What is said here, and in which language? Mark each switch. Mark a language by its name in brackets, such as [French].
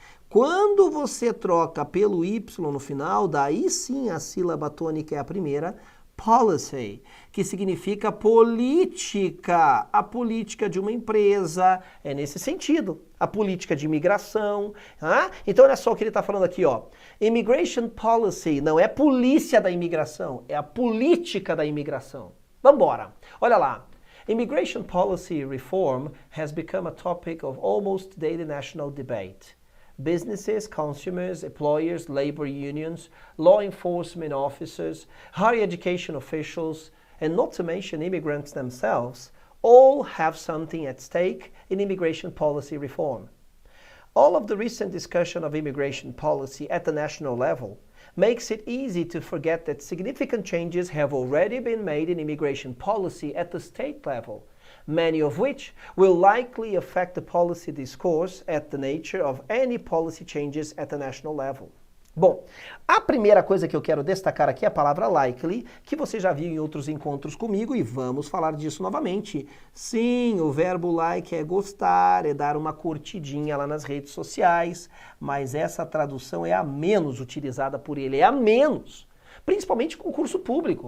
[Portuguese] Quando você troca pelo Y no final, daí sim a sílaba tônica é a primeira, policy, que significa política. A política de uma empresa é nesse sentido. A política de imigração. Então olha só o que ele está falando aqui, ó. Immigration policy não é polícia da imigração, é a política da imigração. Vamos embora. Olha lá. [English] Immigration policy reform has become a topic of almost daily national debate. Businesses, consumers, employers, labor unions, law enforcement officers, higher education officials, and not to mention immigrants themselves, all have something at stake in immigration policy reform. All of the recent discussion of immigration policy at the national level makes it easy to forget that significant changes have already been made in immigration policy at the state level, many of which will likely affect the policy discourse at the nature of any policy changes at the national level. [Portuguese] Bom, a primeira coisa que eu quero destacar aqui é a palavra likely, que você já viu em outros encontros comigo e vamos falar disso novamente. Sim, o verbo like é gostar, é dar uma curtidinha lá nas redes sociais, mas essa tradução é a menos utilizada por ele, é a menos, principalmente em concurso público.